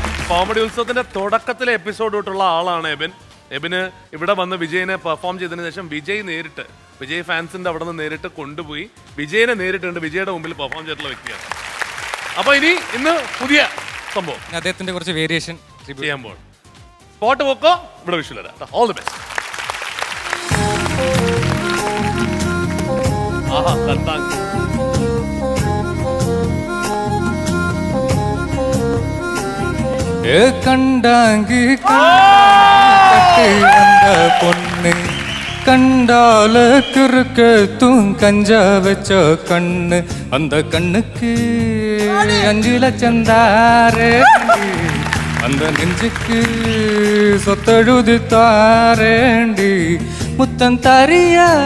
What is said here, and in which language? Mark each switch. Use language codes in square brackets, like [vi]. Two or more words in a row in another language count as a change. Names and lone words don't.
[ml] കോമഡി ഉത്സവത്തിന്റെ തുടക്കത്തിലെ എപ്പിസോഡ് തൊട്ടുള്ള ആളാണ് എബിൻ. എബിന് ഇവിടെ വന്ന് വിജയനെ പെർഫോം ചെയ്തതിനു ശേഷം വിജയ് ഫാൻസിന്റെ അവിടെ നിന്ന് നേരിട്ട് കൊണ്ടുപോയി വിജയനെ നേരിട്ട് കണ്ട് വിജയുടെ മുമ്പിൽ പെർഫോം ചെയ്തിട്ടുള്ള വ്യക്തിയാണ്. അപ്പൊ ഇന്ന് പുതിയ സംഭവം അദ്ദേഹത്തിന്റെ കുറച്ച് വേരിയേഷൻ ചെയ്യാൻ പോകും. സ്പോട്ട് പോക്കോ ഇവിടെ വിഷു തരാം. [en] all the best. [ml] ആഹാ കത്താൻ [ta] கண்டாங்கி அந்த பொண்ணு கண்டால குறுக்க கஞ்சா வச்ச கண்ணு அந்த கண்ணுக்கு 5 லட்சம் தாரே அந்த நெஞ்சுக்கு சொத்தழுது தாரேண்டி முத்தம் தரியா